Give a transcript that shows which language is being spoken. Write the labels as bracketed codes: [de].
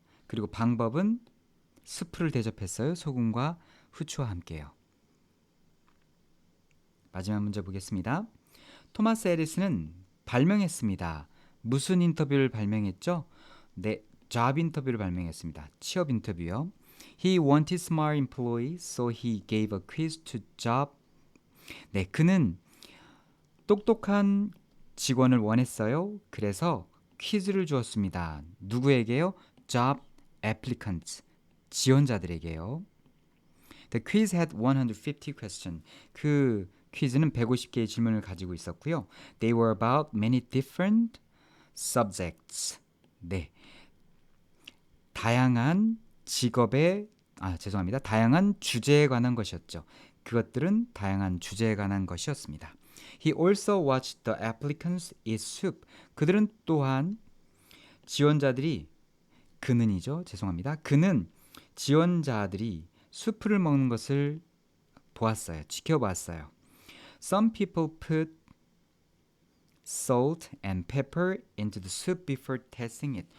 [ko] 그리고 방법은 수프를 대접했어요. 소금과 후추와 함께요. 마지막 문제 보겠습니다. 토마스 에디슨은 발명했습니다. 무슨 인터뷰를 발명했죠? 네, job 인터뷰를 발명했습니다. 취업 인터뷰요. [en] He wanted smart employees, so he gave a quiz to job. [ko] 네, 그는 똑똑한 직원을 원했어요. 그래서 퀴즈를 주었습니다. 누구에게요? [en] Job applicants. [ko] 지원자들에게요. [en] The quiz had 150 questions. [ko] 그 퀴즈는 150개의 질문을 가지고 있었고요. [en] They were about many different subjects. [ko] 네. 다양한 직업의 죄송합니다. 다양한 주제에 관한 것이었죠. 그것들은 다양한 주제에 관한 것이었습니다. [en] He also watched the applicants eat soup. [ko] 그들은 또한 지원자들이 그는이죠. 죄송합니다. 그는 지원자들이 수프를 먹는 것을 보았어요. 지켜봤어요. [en] Some people put salt and pepper into the soup before tasting it.